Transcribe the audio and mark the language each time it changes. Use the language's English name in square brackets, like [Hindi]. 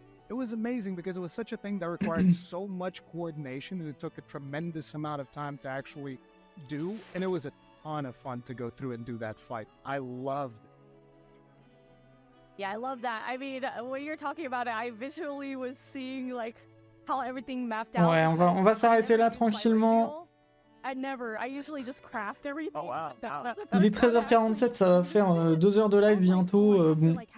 [English] It was amazing because it was such a thing that required so much coordination, and it took a tremendous amount of time to actually do, and it was a ton of fun to go through and do that fight. I loved it. Yeah, I love that. I mean, when you're talking about it, I visually was seeing like how everything mapped out. [French] Ouais, on va s'arrêter là tranquillement. [English] I usually just craft everything. Oh wow. [French] Il est 13h47, ça va faire 2 heures de live bientôt. Bon.